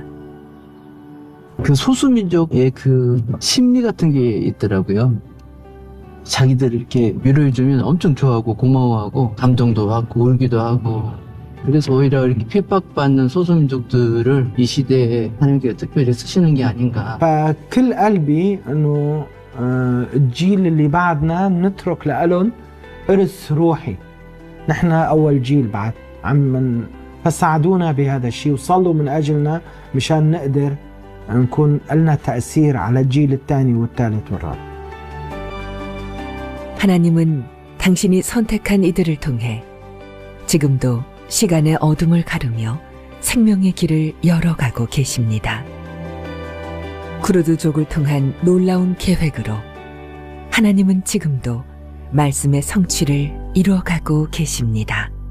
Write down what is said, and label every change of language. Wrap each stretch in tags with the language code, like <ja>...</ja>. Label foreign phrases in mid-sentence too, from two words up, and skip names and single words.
<ko>그 소수민족의 그 심리 같은 게 있더라고요. 자기들 이렇게 위로해주면 엄청 좋아하고 고마워하고 감동도 하고 울기도 하고 그래서 오히려 이렇게 핍박받는 소수민족들을 이 시대에 하나님께서 특별히 쓰시는 게 아닌가.</ko> <ar>فكل قلبي انه الجيل اللي بعدنا نترك لهم إرث روحي. نحن أول جيل بعد فساعدونا بهذا الشيء وصلوا من أجلنا مشان نقدر نكون لنا تأثير على الجيل الثاني والثالث والرابع.</ar> <ko>하나님은 당신이 선택한 이들을 통해 지금도 시간의 어둠을 가르며 생명의 길을 열어가고 계십니다. 쿠르드족을 통한 놀라운 계획으로 하나님은 지금도 말씀의 성취를 이루어가고 계십니다.</ko>